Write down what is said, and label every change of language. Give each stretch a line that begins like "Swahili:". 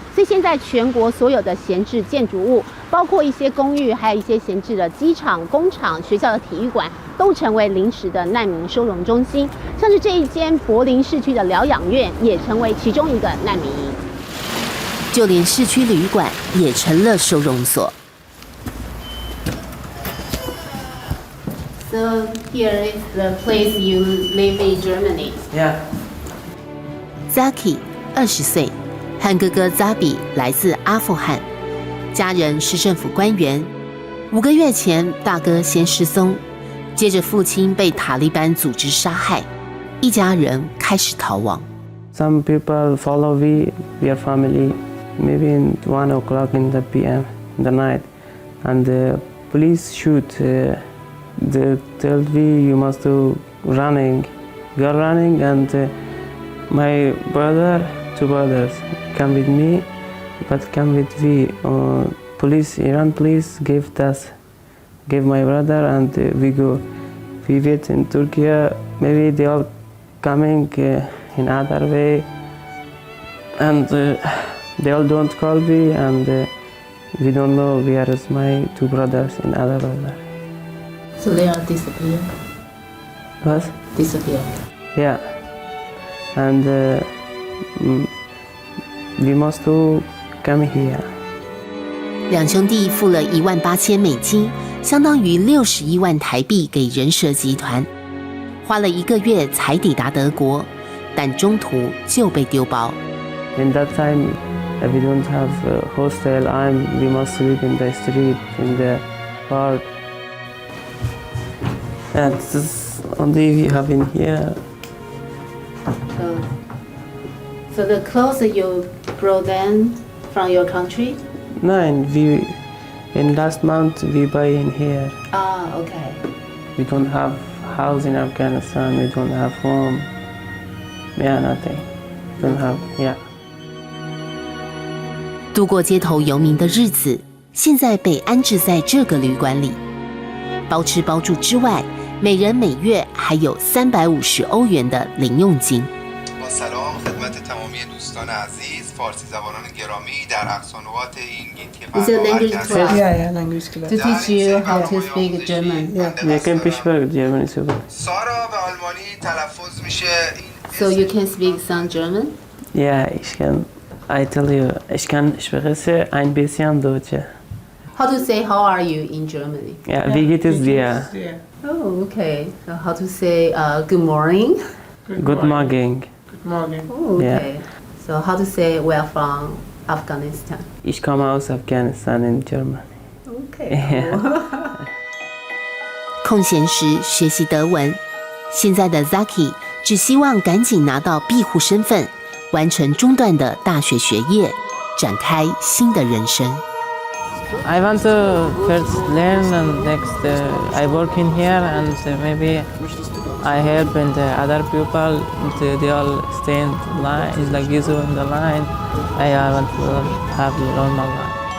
Chinese: 所以现在全国所有的闲置建筑物，包括一些公寓，还有一些闲置的机场、工厂、学校的体育馆，都成为临时的难民收容中心。像是这一间柏林市区的疗养院，也成为其中一个难民营。就连市区旅馆也成了收容所。
English: So here is the place you live in Germany. Yeah.
Chinese: Zaki 20岁，和哥哥 Zabi 来自阿富汗，家人是政府官员。 5个月前，大哥先失踪，接着父亲被塔利班组织杀害，一家人开始逃亡。
English: Some people follow we are family, maybe in 1 o'clock in the PM, in the night, and the police shoot. They tell me you must do running, go running, and my brother, 2 brothers, come with me, but come with me. Police, Iran police gave my brother, and we go. We wait in Turkey. Maybe they are coming in other way, and they all don't call me, and we don't know where is my 2 brothers and other brother. So they are disappeared. What? Disappeared. Yeah, and we must to come here.
Chinese: 2兄弟付了18000美金，相当于61万台币给人蛇集团，花了1个月才抵达德国，但中途就被丢包。
English: In that time, we don't have a hostel. We must sleep in the street, in the park. And this is only we have in here. So the clothes you brought them from your country? No, and in last month we buy in here. Ah, okay. We don't have house in Afghanistan. We don't have home. Yeah, nothing. Don't have, yeah.
Chinese: 度过街头游民的日子，现在被安置在这个旅馆里，包吃包住之外，每人每月还有350欧元的零用金。
Persian: سلام خدمت تمامی دوستان عزیز فارسی زبانان گرامی در اقصانوات این
English: Is it language class? Yeah, language class. To teach you how to speak German.
German: Wir können sprechen German super.
Persian: سارا به آلمانی تلفظ میشه.
English: So you can speak some German?
German: Ja, ich kann.
English: I tell you,
German: ich kann sprechen ein bisschen Deutsch.
English: How to say how are you in Germany?
German: Ja, wie geht es dir?
English: Oh, okay. So how to say good morning? Good morning. Oh, okay. So how to say we're from Afghanistan?
German: Ich komme aus Afghanistan
English: in Germany. Okay.
Chinese: 空闲时学习德文，现在的 Zaki 只希望赶紧拿到庇护身份，完成中断的大学学业，展开新的人生。
English: I want to first learn and next I work in here and maybe I help and other people they all stay in line. It's like you in the line. I want to have normal life.